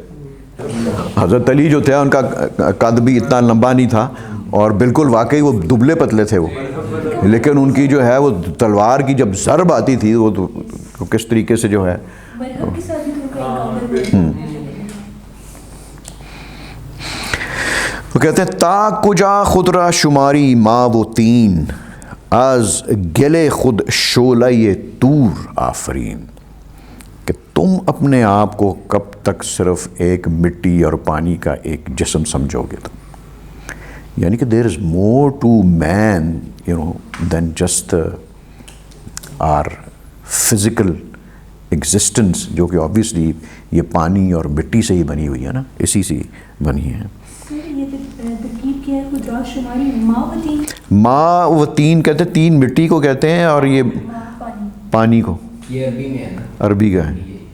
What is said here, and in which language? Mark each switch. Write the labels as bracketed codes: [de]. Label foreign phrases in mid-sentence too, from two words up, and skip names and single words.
[ur] حضرت علی جو تھے ان کا قد بھی اتنا لمبا نہیں تھا, اور بالکل واقعی وہ دبلے پتلے تھے وہ, لیکن ان کی جو ہے وہ تلوار کی جب ضرب آتی تھی وہ تو کس طریقے سے جو ہے. وہ کہتے ہیں [fa] تا کجا خود را شماری ما و تین, از گلے خود شعلہ طور آفرین. [ur] کہ تم اپنے آپ کو کب تک صرف ایک مٹی اور پانی کا ایک جسم سمجھو گے تم, یعنی کہ [en] there is more to man than just our physical existence, [ur] جو کہ آبویسلی یہ پانی اور مٹی سے ہی بنی ہوئی ہے نا, اسی سے بنی ہے. [fa] ماں و تین [ur] کہتے ہیں, تین مٹی کو کہتے ہیں, اور یہ پانی کو, یہ عربی کا ہے.